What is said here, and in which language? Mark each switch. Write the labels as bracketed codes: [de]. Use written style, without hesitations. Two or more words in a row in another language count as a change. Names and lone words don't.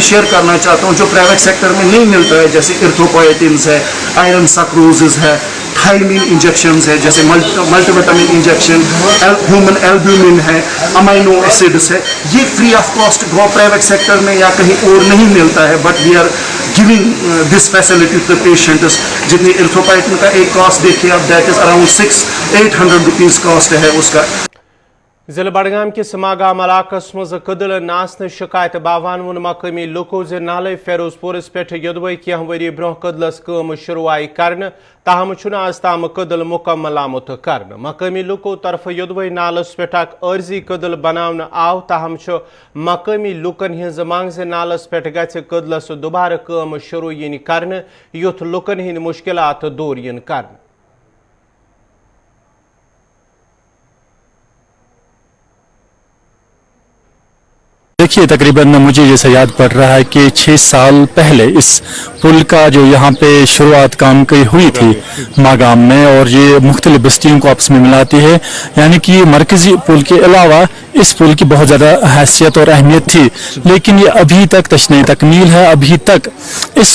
[ur] شیئر کرنا چاہتا ہوں جو [en] private sector [ur] میں نہیں ملتا ہے جیسے ارتھروپوئٹنس ہے [en] iron sucrose [ur] ہے [en] thiamine injections [ur] ہے جیسے [en] multi vitamin injection human albumin [ur] ہے [en] amino acids [ur] ہے یہ [en] free of cost private sector [ur] میں یا کہیں اور نہیں ملتا ہے [en] but we are giving this facility to the patients [ur] جتنی ارتھروپائٹن کا ایک کاسٹ دیکھیے اب [en] that is around 600-800 rupees cost [ur] ہے اس کا [ks] ضلع بڈگام کس ماگام علاقس مز کدل ناسن شکایت باوان وون مقامی لوکو ز نالے فیروز پورس پہ یدوے کینہ وری برہ کدلس کام شروع آئی کرنے تاہم چھن آز تام کدل مکمل آمت کرنے مقامی لوکو طرف یدوے نالس پہ اک عرضی کدل بناون آو تاہم مقامی لوکن ہز مانگ ز نالس پہ گژھِ کدلس دوبارہ کام شروع ین کرنے یتھ لوکن ہند مشکلات دور ین کرنے [ur] دیکھیے تقریباً مجھے جیسا یاد پڑ رہا ہے کہ 6 سال پہلے اس پل کا جو یہاں پہ شروعات کام کی ہوئی تھی ماگام میں اور یہ مختلف بستیوں کو آپس میں ملاتی ہے یعنی کہ مرکزی پل کے علاوہ اس پل کی بہت زیادہ حیثیت اور اہمیت تھی لیکن یہ ابھی تک تشنہ تکمیل ہے ابھی تک اس